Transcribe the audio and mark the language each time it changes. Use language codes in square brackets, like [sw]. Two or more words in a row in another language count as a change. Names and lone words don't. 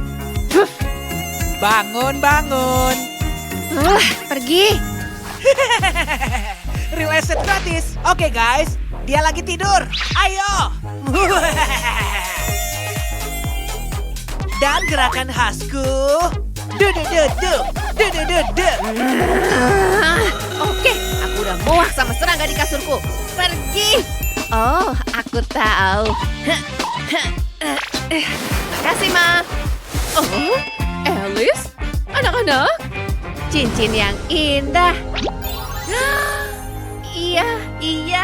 [id] Bangun, bangun. Pergi. Relaxed gratis. Oke guys, dia lagi tidur. Ayo. Dan gerakan khasku. Du du du du. Du du du du. Oke, aku udah muak sama serangga di kasurku. Pergi. Oh, aku tahu. Makasih, Ma. Oh, Alice? Anak-anak? Cincin yang indah. Iya, iya.